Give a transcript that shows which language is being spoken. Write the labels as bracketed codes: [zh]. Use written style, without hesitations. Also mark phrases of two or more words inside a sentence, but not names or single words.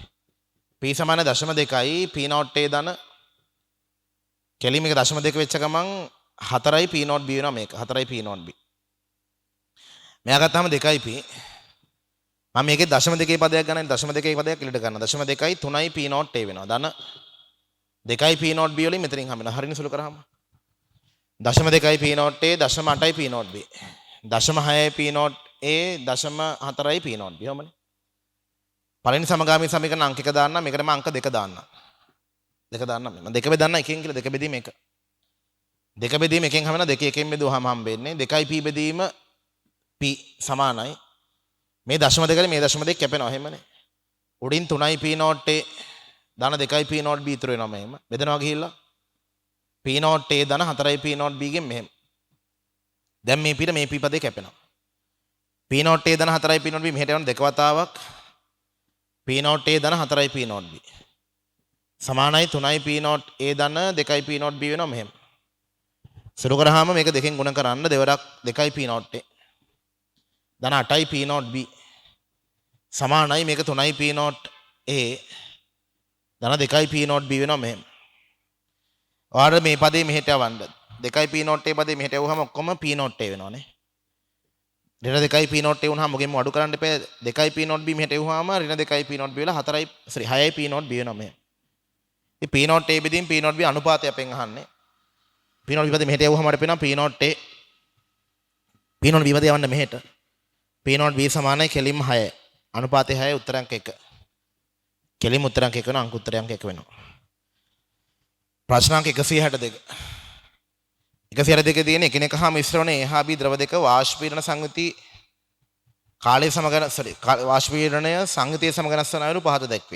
[si] P සමාන 0.2යි P not A ධන කෙලින්ම එක 0.2 වෙච්ච ගමන් 4යි P not B වෙනවා මේක. 4යි P not B. මෙයා ගත්තාම 2යි P. මම මේකේ 0.2 පදයක් ගන්න 0.2 පදයක් එලිට ගන්න. 0.2යි 3යි P not A වෙනවා. ධන 2යි P not B වලින් මෙතනින් හම්බෙනවා. හරිනේ සුළු කරාම. 0.2යි P not A 0.8යි P not B. 0.6යි P not A 0.4යි P not B. හොමනේ. පළවෙනි සමගාමී සමීකරණ අංක 1 දාන්න මේකට මම අංක 2 දාන්න. 2 දාන්න මම 2 බෙදන්න එකෙන් කියලා 2 බෙදීම 1. 2 බෙදීම එකෙන් හැමන 2 එකෙන් බෙදුවාම හම්බෙන්නේ 2යි P බෙදීම P සමානයි. මේ 0.2 මේ 0.2 කැපෙනවා එහෙමනේ. උඩින් 3යි P not A ධන 2යි P not B ඉතුරු වෙනවා මෙහෙම. බෙදනවා ගිහිල්ලා P not A ධන 4යි P not B ගෙන් මෙහෙම. දැන් මේ පිට මේ P පදේ කැපෙනවා. P not A ධන 4යි P not B මෙහෙට යන දෙක වතාවක් P not A ධන 4යි P not B සමානයි 3යි P not A ධන 2යි P not B වෙනවා මෙහෙම. සුළු කරාම මේක දෙකෙන් ගුණ කරන්න දෙවරක් 2යි P not A ධන 8යි P not B සමානයි මේක 3යි p not a ධන 2යි p not b වෙනවා මෙහෙම. ඔයාලට මේ පදේ මෙහෙට යවන්න 2යි p not a පදේ මෙහෙට යවුවහම ඔක්කොම p not a වෙනවනේ. ඍණ 2යි p not a වුණාම මොකෙන්ම අඩු කරන්න එපා. 2යි p not b මෙහෙට යවුවාම ඍණ 2යි p not b වෙලා 6යි p not b වෙනවා මෙහෙම. ඉතින් p not a බෙදීම p not b අනුපාතය අපෙන් අහන්නේ. p not b පදේ මෙහෙට යවුවාම අපිට පේනවා p not a p not b පදේ යවන්න මෙහෙට. p not b සමානයි කෙලින්ම 6. අනුපාතය 6 උත්තරංක 1. කෙලින්ම උත්තරංක 1 වෙනවා අංක උත්තරංක 1 වෙනවා. ප්‍රශ්නාංක 162. 162 තියෙන එකිනෙක හා මිශ්‍ර වන A හා B ද්‍රව දෙක වාෂ්පීකරණ සංයුති කාලය වාෂ්පීකරණය සංයුතිය සමග වෙනස් වන අයුරු පහත දැක්වේ.